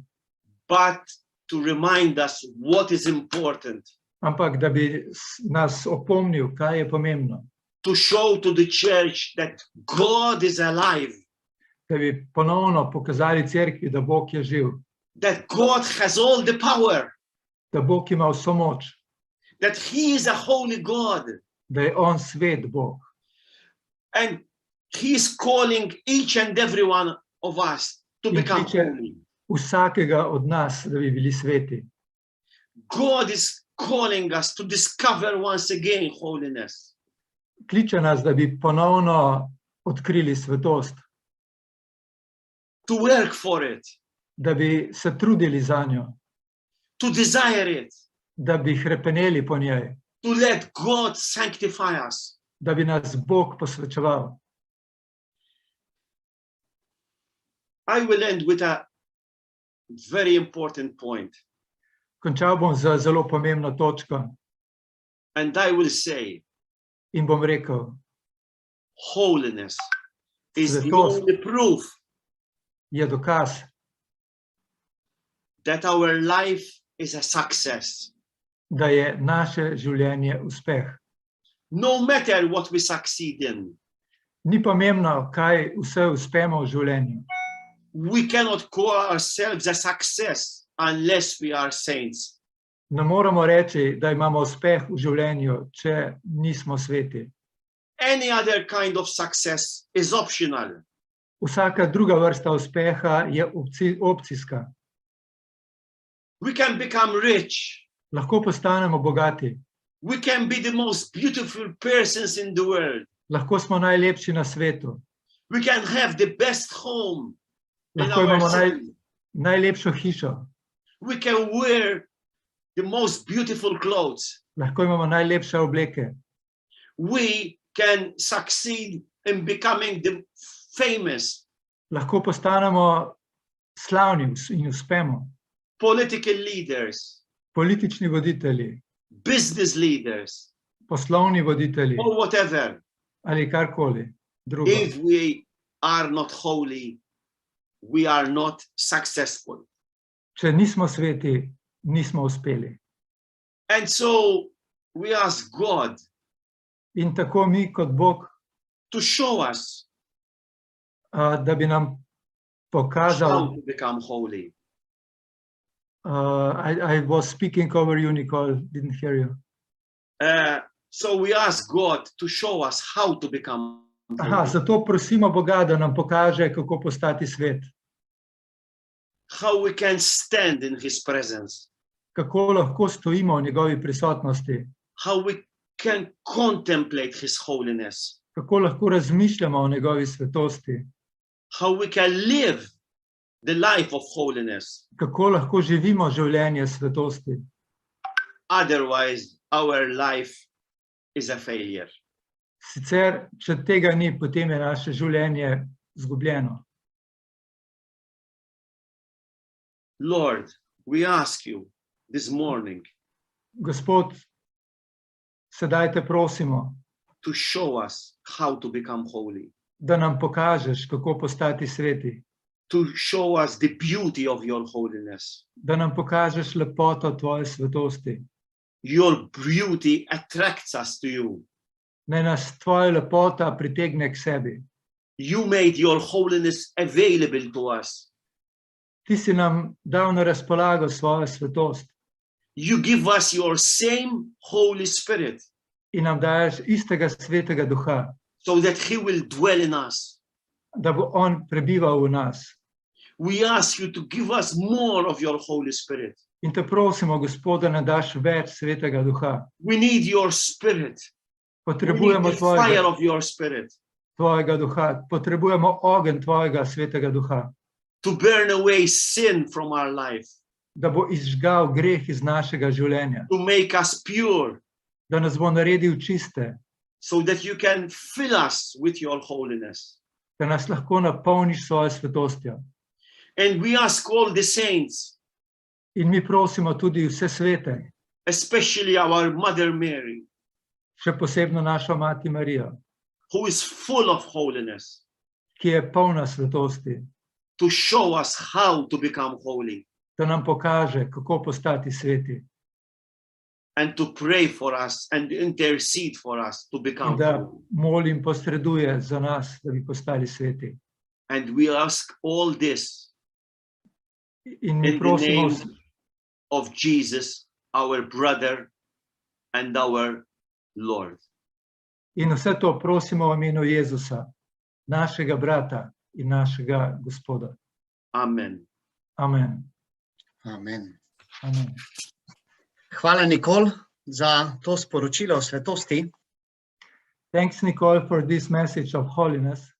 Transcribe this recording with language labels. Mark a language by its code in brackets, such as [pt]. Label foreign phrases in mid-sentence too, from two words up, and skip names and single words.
[en] but to remind us what is important, [sl] ampak da bi nas opomnil, kaj je pomembno. [en] to show to the church that God is alive, [sl] Da bi ponovno pokazali cerkvi, da Bog je živ, [en] that God has all the power, [sl] da Bog ima vso moč, [en] that he is a holy God, [sl] da je on svet Bog. [en] and he is calling each and every one of us to [sl] In [en] become [sl] kliče [en] holy. [sl] vsakega od nas, da bi bili sveti. [en] God is calling us to discover once again holiness. [sl] Kliče nas, da bi ponovno odkrili svetost, [en] To work for it, [sl] da bi se trudili za njo, [en] to desire it, [sl] da bi hrepeneli po njej, [en] to let God sanctify us. [sl] da bi nas Bog posvečeval. [en] I will end with a very important point, [sl] Končal bom z zelo pomembno točko [en] and I will say [sl] in bom rekel, [en] holiness is the [sl] Svetost. [en] only proof [sl] je dokaz, [en] that our life is a success. [sl] da je naše življenje uspeh. [en] No matter what we succeed in, [sl] Ni pomembno, kaj vse uspemo v življenju. [en] we cannot call ourselves a success unless we are saints. [sl] Ne moremo reči, da imamo uspeh v življenju, če nismo sveti. [en] Any other kind of success is optional. [sl] Vsaka druga vrsta uspeha je opcijska. [en] We can become rich. [sl] Lahko postanemo bogati, [en] We can be the most beautiful persons in the world. [sl] lahko smo najlepši na svetu, [en] We can have the best home in [sl] lahko [en] our [sl] imamo [en] city. [sl] najlepšo hišo, [en] We can wear the most beautiful clothes. [sl] Lahko imamo najlepše obleke. [en] We can succeed in becoming the famous [sl] Lahko postanemo slavni in uspemo. [en] political leaders, [sl] Politični voditelji, [en] business leaders, [sl] poslovni voditelji [en] or whatever. [sl] ali karkoli drugo. [en] If we are not holy, we are not successful. [sl] Če nismo sveti, nismo uspeli. [en] And so we ask God [sl] In tako mi kot Bog, [en] to show us [sl] da bi nam [en] how [sl] pokazal. [en] to become holy. I was speaking over you, Nicole, didn't hear you. So we ask God to show us how to become Aha, holy. [sl] zato prosimo Boga, da nam pokaže, kako postati svet. [en] How we can stand in His presence. [sl] Kako lahko stojimo v njegovi prisotnosti. [en] How we can contemplate His holiness. [sl] Kako lahko razmišljamo o njegovi svetosti. [en] How we can live the life of holiness. [sl] Kako lahko živimo življenje svetosti. [en] Otherwise, our life is a failure. [sl] Sicer, če tega ni, potem je naše življenje izgubljeno. [en] Lord, we ask you this morning [sl] Gospod, sedaj te prosimo, [en] to show us how to become holy, [sl] da nam pokažeš, kako postati sveti, [en] to show us the beauty of your holiness. [sl] da nam pokažeš lepoto tvoje svetosti. [en] Your beauty attracts us to you. [sl] Naj nas tvoja lepota pritegne k sebi. [en] You made your holiness available to us. [sl] Ti si nam dal na razpolago svojo svetost [en] You give us your same Holy Spirit [sl] in nam daješ istega svetega duha, [en] so that He will dwell in us. [sl] da bo on prebival v nas. [en] We ask you to give us more of your Holy Spirit. [sl] In te prosimo, Gospod, da nam daš več svetega duha. [en] We need your Spirit. We need [sl] Potrebujemo [en] the fire [sl] tvojega, [en] of your Spirit [sl] tvojega duha, potrebujemo ogenj tvojega svetega duha, [en] to burn away sin from our life, [sl] da bo izžgal greh iz našega življenja, [en] to make us pure, [sl] da nas bo naredil čiste, [en] so that you can fill us with your holiness. [sl] da nas lahko napolniš s svojo svetostjo. [en] And we ask all the saints, [sl] In mi prosimo tudi vse svete, [en] especially our Mother Mary, [sl] še posebno našo mati Marijo, [en] who is full of holiness, [sl] ki je polna svetosti, [en] to show us how to become holy [sl] da nam pokaže, kako postati sveti [en] and to pray for us and intercede for us to [sl] in [en] become [sl] da [en] holy. [sl] moli in posreduje za nas, da bi postali sveti. [en] And we ask all this [sl] In mi [en] in the [sl] prosimo, [en] name of Jesus, our brother and our Lord. [sl] in vse to prosimo v imenu Jezusa, našega brata in našega Gospoda. [en] Amen. [sl] Amen. [en] Amen. [sl] Amen. Hvala, Nikol, za to sporočilo o svetosti. [en] Thanks, Nicole, for this message of holiness.